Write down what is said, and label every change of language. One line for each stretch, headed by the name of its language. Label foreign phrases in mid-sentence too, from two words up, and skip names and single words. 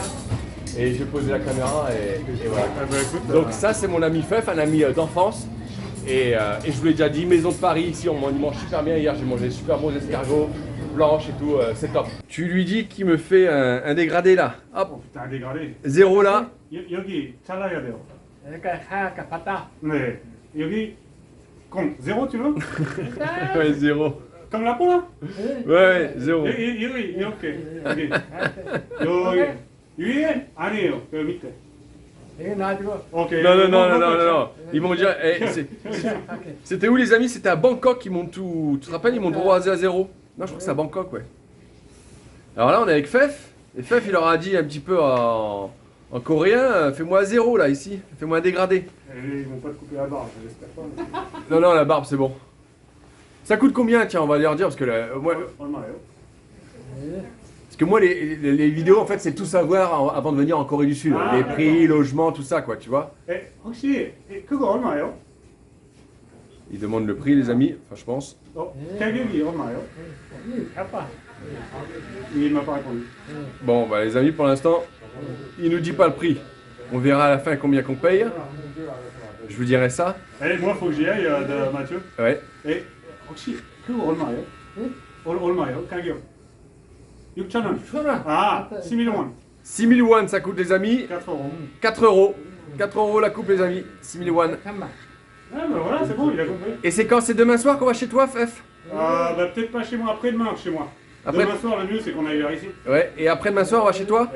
French: Et j'ai posé la caméra et voilà. Ah bah, écoute, Donc ça c'est mon ami Feuf, un ami d'enfance. Et je vous l'ai déjà dit, maison de Paris ici, on mange super bien. Hier j'ai mangé des super bons escargots, blanches et tout, c'est top. Tu lui dis qu'il me fait un dégradé là. Hop, Putain, dégradé. 0 là.
Korean: 여기 잘라야 돼요. 그러니까 하얗게 봤다. 네. 여기
French: comme 0 tu veux? Ouais, 0. Comme la peau là? Ouais, 0.
Korean: 여기 이렇게. 여기 위에 아니에요. 여기 밑에. 이게 놔주고. 오케이.
French: Non. Ils m'ont dit, c'était où les amis? C'était à Bangkok, ils m'ont tout. Tu te rappelles, ils m'ont droit à 0. Non, je crois que c'est à Bangkok, ouais. Alors là, on est avec Feuf. Et Feuf, il leur a dit un petit peu en coréen, fais-moi 0 là, ici. Fais-moi un dégradé. Ils vont pas te couper la barbe, j'espère pas. Non, la barbe, c'est bon. Ça coûte combien? Tiens, on va leur dire, parce que moi, les vidéos, en fait, c'est tout savoir avant de venir en Corée du Sud. Ah, les prix, logement, tout ça, quoi, tu vois.
Korean: 혹시 그거 얼마예요?
French: Ils demandent le prix, les amis, enfin, je pense.
Korean: 가격이 얼마예요? 아빠.
French: Il m'a pas répondu. Bon, bah, les amis, pour l'instant, il nous dit pas le prix. On verra à la fin combien qu'on paye. Je vous dirai ça. Et moi, faut que j'y aille de Mathieu. Ouais.
Korean: Et 혹시 그거 얼마예요? 얼마예요? 가격? 6,000원. 6,000원. 아, 6,000 won.
French: 6000 won, ça coûte, les amis. 4 euros. 4 euros. 4 euros la coupe, les amis. 6000 won.
Korean: 잠깐만.
French: Ah, bah voilà, c'est bon, il a compris. Et c'est quand? C'est demain soir qu'on va chez toi, Feuf? Bah, peut-être pas chez moi, après-demain chez moi. Après- Demain soir, le mieux, c'est qu'on aille vers ici. Ouais. Et après demain soir, on va chez toi?